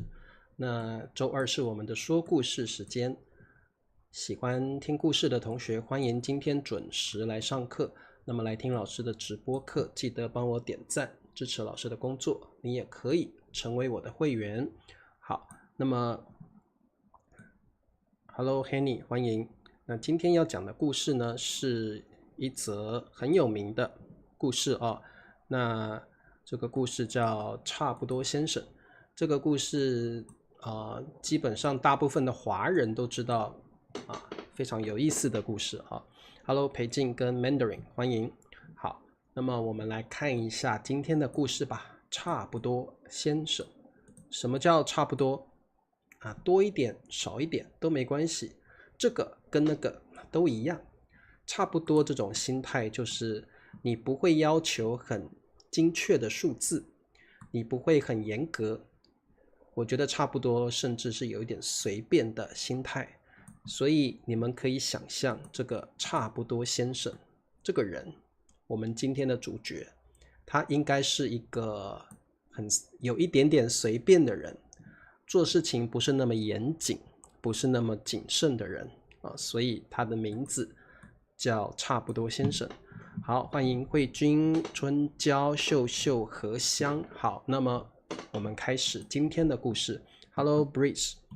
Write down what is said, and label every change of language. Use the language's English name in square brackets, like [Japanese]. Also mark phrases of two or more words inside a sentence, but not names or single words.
[Chinese] 那周二是我們的說故事時間，喜歡聽故事的同學，歡迎今天準時來上課。那麼來聽老師的直播課，記得幫我點讚，支持老師的工作。你也可以成為我的會員。好，那麼 Hello Henny，歡迎。那今天要講的故事呢，是一則很有名的故事哦。那這個故事叫差不多先生。這個故事基本上大部分的華人都知道非常有意思的故事啊。Hello 裴靜跟 Mandarin， 歡迎。好，那麼我們來看一下今天的故事吧。差不多先生。什麼叫差不多？多一點少一點都沒關係，這個跟那個都一樣。差不多這種心態就是你不會要求很精確的數字，你不會很嚴格。我覺得差不多甚至是有一點隨便的心態。所以你們可以想象這個差不多先生這個人，我們今天的主角，他應該是一個有一點點隨便的人，做事情不是那麼嚴謹，不是那麼謹慎的人所以他的名字叫差不多先生。好，歡迎慧君、春嬌、秀秀、荷香。好，那麼我們開始今天的故事。Hello Breeze。